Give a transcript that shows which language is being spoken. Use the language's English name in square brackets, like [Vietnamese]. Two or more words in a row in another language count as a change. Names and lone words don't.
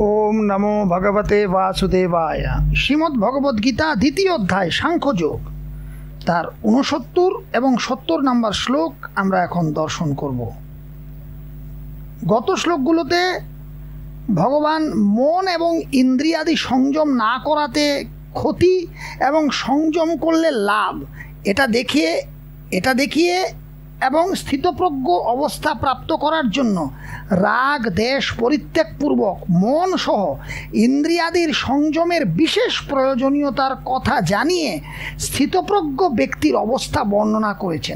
[Sanskrit] ओम नमो भगवते वासुदेवाय। [Bangla] শ্রীমদ্ ভগবদ গীতা দ্বিতীয় অধ্যায় সাংখ্যযোগ তার 69 এবং 70 নম্বর শ্লোক আমরা এখন দর্শন করব। গত শ্লোকগুলোতে ভগবান মন এবং ইন্দ্রিয়াদি সংযম না করাতে ক্ষতি এবং সংযম করলে লাভ এটা দেখিয়ে এবং স্থিতপ্রজ্ঞ অবস্থা প্রাপ্ত করার জন্য রাগ দেশ পরিত্যাগপূর্বক মন সহ ইন্দ্রিয়াদির সংযমের বিশেষ প্রয়োজনীয়তার কথা জানিয়ে স্থিতপ্রজ্ঞ ব্যক্তির অবস্থা বর্ণনা করেছেন।